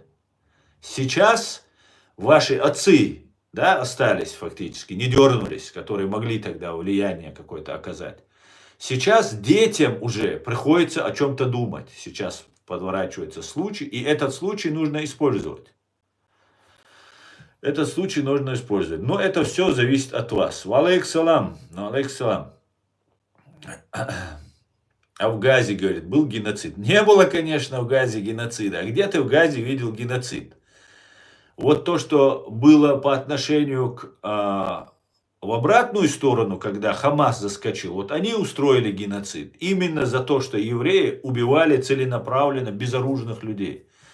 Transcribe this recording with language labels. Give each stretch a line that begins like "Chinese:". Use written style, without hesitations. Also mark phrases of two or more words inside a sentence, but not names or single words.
Russian: Сейчас ваши отцы, да, остались фактически, не дернулись, которые могли тогда влияние какое-то оказать. Сейчас детям уже приходится о чем-то думать. Сейчас подворачивается случай, и этот случай нужно использовать. Этот случай нужно использовать. Но это все зависит от вас.
Arabic: وعليك السلام. وعليك السلام.
Russian: А в Газе, говорит, был геноцид. Не было, конечно, в Газе геноцида. А где ты в Газе видел геноцид? Вот то, что было по отношению в обратную сторону, когда Хамас заскочил, вот они устроили геноцид. Именно за то, что евреи убивали целенаправленно безоружных людей.